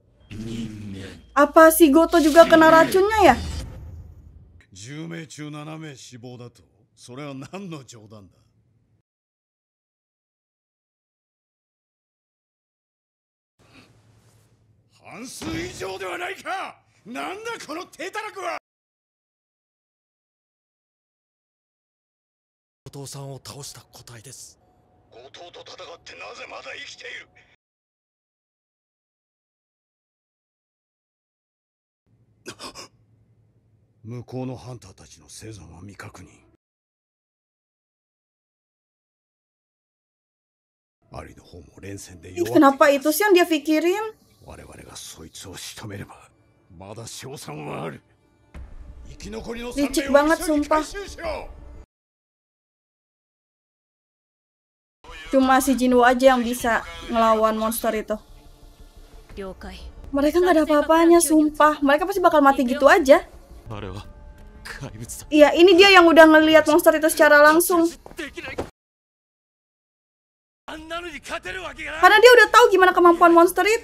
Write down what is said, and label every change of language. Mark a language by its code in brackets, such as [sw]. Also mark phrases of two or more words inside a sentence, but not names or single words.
[id] Apa si Goto juga kena racunnya ya? [ja] 10 名中7名死亡だと、それは何の冗談だ。半数以上ではないか。なんだこの低たらくは。後藤さんを倒した個体です。後藤と戦ってなぜまだ生きている。向こうのハンターたちの生存は未確認。アリの方も連戦で弱っています。 [id] Kenapa itu sih yang dia pikirin? [ja] 我々がそいつを仕留めればまだ勝算はある。生き残りの3 [id] Licik [ja] 名 [id] banget [ja] を一緒に [id] sumpah. [ja] 回収しろ。 [id] Cuma si Jinwoo aja yang bisa ngelawan monster itu. [ja] 了解 [id] Mereka nggak ada apa-apanya, sumpah. Mereka pasti bakal mati gitu aja. [ja] あれは怪物だ。 [id] Iya, ini dia yang udah ngelihat monster itu secara langsung. [ja] あんなのに勝てるわけがない。 [id] Karena dia udah tahu gimana kemampuan monster itu.